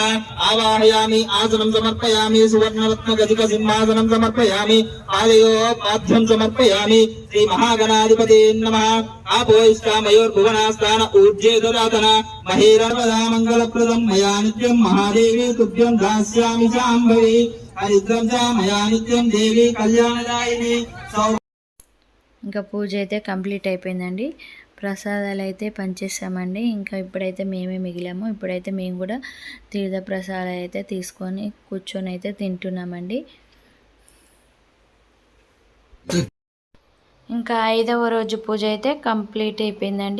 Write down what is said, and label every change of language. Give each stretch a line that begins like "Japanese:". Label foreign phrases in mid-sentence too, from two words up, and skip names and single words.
Sanskrit: आवाहयामि आसनं समर्पयामि सुवर्णरत्नगदिक सिंहासनं समर्पयामि पादयोपाद्यं समर्पयामि श्रीमहागणाधिपते नमः। आपोष्टामयोर्भुवनास्थान ऊर्जे ददातन महेरर्वदा मङ्गलप्रदं मया नित्यं महादेवी तुभ्यं दास्यामि शाम्भवी हरिद्रं च मया नित्यं देवी कल्याणदायिनी।
Telugu: ఇంకా పూజ అయితే కంప్లీట్ అయిపోయిందండి. ప్రసాదాలు అయితే పంచేసామండి. ఇంకా ఇప్పుడైతే మేమే మిగిలాము. ఇప్పుడైతే మేము కూడా తీర్థ ప్రసాదాలు అయితే తీసుకొని కూర్చొని అయితే తింటున్నామండి. ఇంకా 5వ రోజు పూజ అయితే కంప్లీట్ అయిపోయిందండి.